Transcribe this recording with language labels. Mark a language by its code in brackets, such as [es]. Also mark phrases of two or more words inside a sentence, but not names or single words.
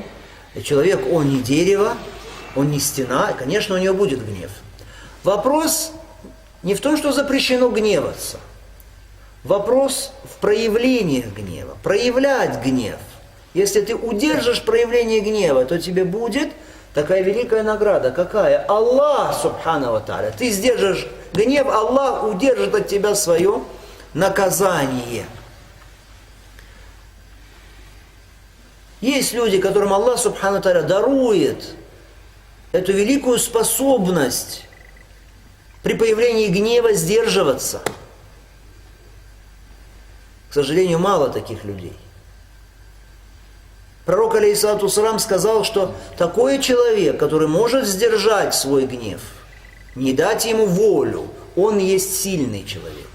[ru] И человек, он не дерево, он не стена, и, конечно, у него будет гнев. Вопрос не в том, что запрещено гневаться. Вопрос в проявлении гнева. Проявлять гнев. Если ты удержишь проявление гнева, то тебе будет такая великая награда. Какая? [ar] الله، سبحانه وتعالى. [ru] Ты сдержишь гнев, Аллах удержит от тебя свое наказание. Есть люди, которым Аллах, [ar] سبحانه وتعالى, [ru] дарует эту великую способность при появлении гнева сдерживаться. К сожалению, мало таких людей. Пророк, [ar] عليه الصلاة والسلام, [ru] сказал, что такой человек, который может сдержать свой гнев, не дать ему волю, он есть сильный человек.